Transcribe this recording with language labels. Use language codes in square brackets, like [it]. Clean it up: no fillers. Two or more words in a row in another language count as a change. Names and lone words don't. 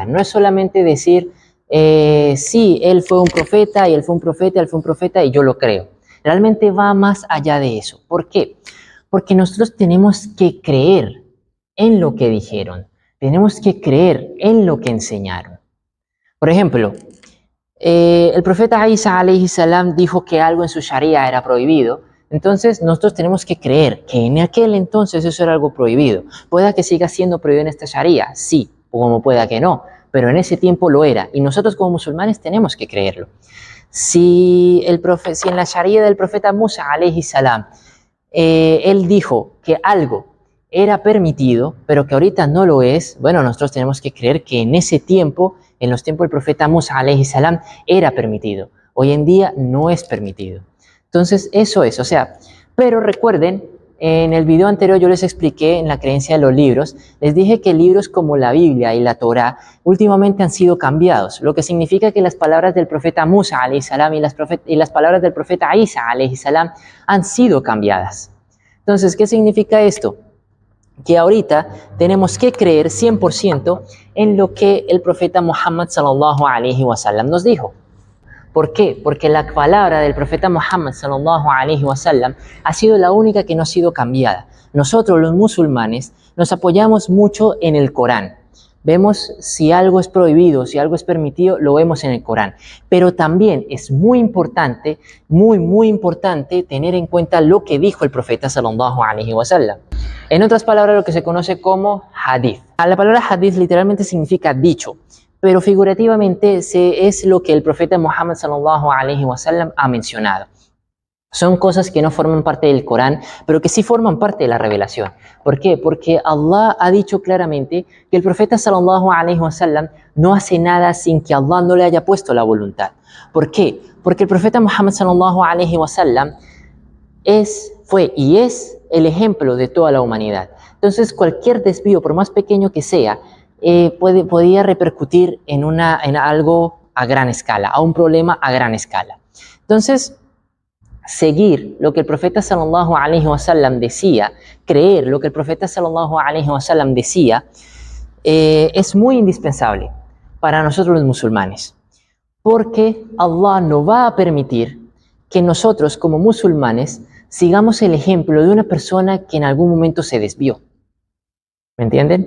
[es] No es solamente decir, sí, él fue un profeta y él fue un profeta, él fue un profeta y yo lo creo. Realmente va más allá de eso. ¿Por qué? Porque nosotros tenemos que creer en lo que dijeron. Tenemos que creer en lo que enseñaron. Por ejemplo, el profeta Isa [ar] عليه السلام [es] dijo que algo en su sharia era prohibido. Entonces nosotros tenemos que creer que en aquel entonces eso era algo prohibido. Pueda que siga siendo prohibido en esta sharia, sí, o como pueda que no, pero en ese tiempo lo era y nosotros como musulmanes tenemos que creerlo. Si en la sharia del profeta Musa [ar] عليه السلام, [es] él dijo que algo era permitido, pero que ahorita no lo es, bueno, nosotros tenemos que creer que en ese tiempo, en los tiempos del profeta Musa [ar] عليه السلام, [es] era permitido. Hoy en día no es permitido. Entonces, eso es, o sea, pero recuerden, en el video anterior yo les expliqué en la creencia de los libros, les dije que libros como la Biblia y la Torá últimamente han sido cambiados, lo que significa que las palabras del profeta Musa [ar] عليه السلام [es] y las palabras del profeta Isa [ar] عليه السلام [es] han sido cambiadas. Entonces, ¿qué significa esto? Que ahorita tenemos que creer 100% en lo que el profeta Muhammad [ar] صلى الله عليه وسلم [es] nos dijo. ¿Por qué? Porque la palabra del profeta Muhammad [ar] صلى الله عليه وسلم [es] ha sido la única que no ha sido cambiada. Nosotros los musulmanes nos apoyamos mucho en el Corán. Vemos si algo es prohibido, si algo es permitido, lo vemos en el Corán. Pero también es muy importante, muy importante tener en cuenta lo que dijo el profeta [ar] صلى الله عليه وسلم. [es] En otras palabras, lo que se conoce como hadith. La palabra hadith literalmente significa dicho, pero figurativamente es lo que el profeta Muhammad [ar] صلى الله عليه وسلم [es] ha mencionado. Son cosas que no forman parte del Corán, pero que sí forman parte de la revelación. ¿Por qué? Porque Allah ha dicho claramente que el profeta [ar] صلى الله عليه وسلم [es] no hace nada sin que Allah no le haya puesto la voluntad. ¿Por qué? Porque el profeta Muhammad [ar] صلى الله عليه وسلم [es] fue y es el ejemplo de toda la humanidad. Entonces, cualquier desvío, por más pequeño que sea, podía repercutir en algo a gran escala, a un problema a gran escala. Entonces, seguir lo que el profeta [ar] صلى الله عليه وسلم [es] decía, creer lo que el profeta [ar] صلى الله عليه وسلم [es] decía, es muy indispensable para nosotros los musulmanes, porque Allah no va a permitir que nosotros como musulmanes sigamos el ejemplo de una persona que en algún momento se desvió. ¿Me entienden?